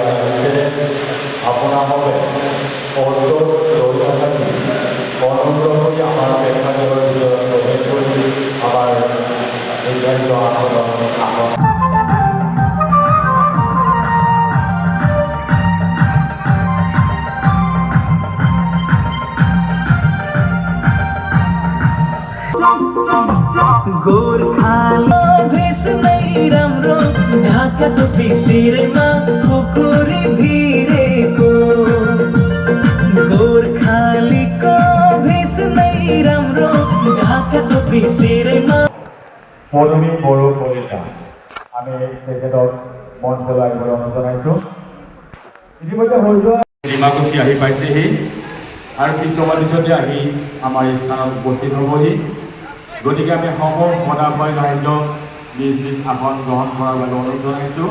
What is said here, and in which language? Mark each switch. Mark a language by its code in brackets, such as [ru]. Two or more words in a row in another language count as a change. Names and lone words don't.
[as] আহিছে, আপোনালোকে পদত লৈ নাথাকি অনুগ্ৰহ কৰি আমাৰ প্ৰেক্ষাগৃহৰ ভিতৰত প্ৰৱেশ কৰি আমাৰ নিৰ্ধাৰিত আসন [ne] गोर्खाली भेष नै राम्रो, ढाका टोपी शिरमा खुकुरी भिरेको। गोर्खालीको भेष नै राम्रो, ढाका टोपी शिरमा। [as] পদমী বড়ো কলিতা আমি তেখেতক মঞ্চলৈ আহিবলৈ অনুৰোধ জনাইছোঁ। ইতিমধ্যে হৈ যোৱা ডিমাকুচি আহি পাইছেহি আৰু কিছুমান পিছতে আহি আমাৰ এই স্থানত উপস্থিত হ'বহি। গতিকে আমি সমূহ সদায় ৰাইজক নিজ নিজ আসন গ্ৰহণ কৰাৰ বাবে অনুৰোধ জনাইছোঁ।